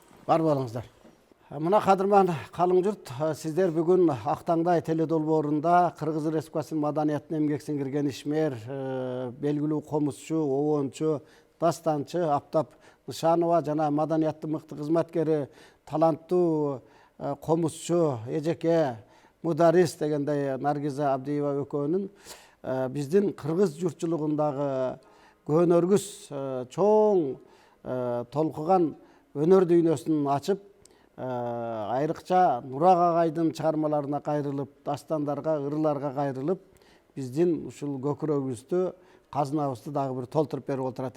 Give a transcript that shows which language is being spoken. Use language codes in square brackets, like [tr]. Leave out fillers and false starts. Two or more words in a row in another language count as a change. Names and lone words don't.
[kk] Бар болыңыздар. [ky] Мына кадырман [kk] қалың жұрт, сіздер бүгін [ky] Ақтаңдай теледолбоорунда Кыргыз Республикасынын маданиятына эмгек сиңирген ишмер, белгилүү комузчу, обончу, дастанчы Аптап Нышанова жана маданияттын мыкты кызматкери, таланттуу комузчу, эжеке, мударис дегендей Наргиза Абдиева экөөнүн биздин кыргыз журтчулугундагы көөнөргүс чоң толкуган өнөр дүйнөсүн ачып, айрыкча Нурак агайдын чыгармаларына кайрылып, дастандарга, ырларга кайрылып, биздин ушул көкүрөгүбүздү, казынабызды дагы бир толтуруп берип отурат.